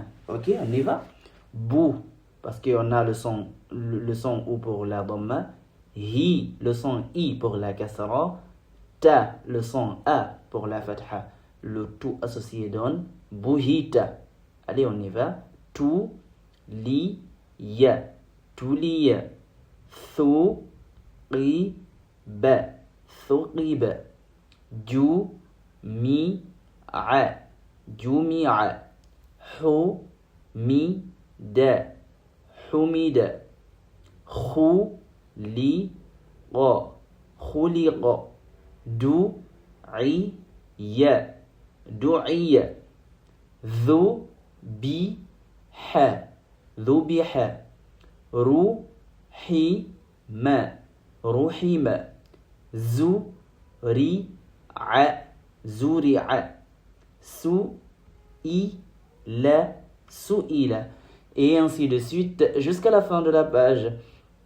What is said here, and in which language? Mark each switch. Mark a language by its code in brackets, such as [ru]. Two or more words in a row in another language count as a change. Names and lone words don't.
[fr] Ok, on y va? Bou, parce qu'on a le son ou pour la dhamma. Hi, le son i pour la kasra. Ta, le son a pour la fatha. Le tout associé donne buhita. Allez, on y va. Tu, [ar] li, ya. Tuliya. Thu, ri, ba. Thuqiba. Ju, mi, a. جميع حمد حمد خلق خلق دعي دعي ذبح ذبح رحم رحم زرع زرع su'ila, [fr] et ainsi de suite jusqu'à la fin de la page.